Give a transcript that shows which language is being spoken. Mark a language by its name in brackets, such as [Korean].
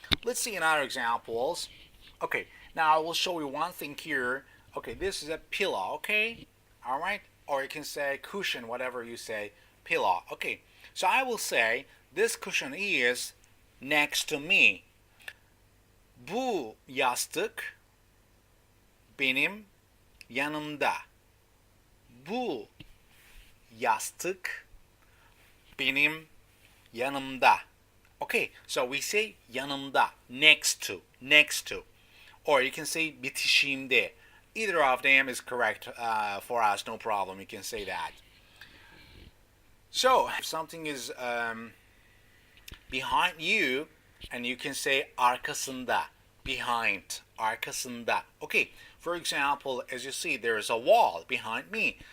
[English] Let's see another examples. Okay, now I will show you one thing here. Okay, this is a pillow, okay? Alright? Or you can say cushion, whatever you say, pillow. Okay, so I will say this cushion is next to me. [Turkish] Bu yastık benim yanımda. Bu yastık benim yanımda. [English] Okay, so we say yanımda, next to, next to. Or you can say bitişiğinde. Either of them is correct for us, no problem. You can say that. So, if something is behind you, and you can say arkasında, behind, arkasında. Okay, for example, as you see, there is a wall behind me.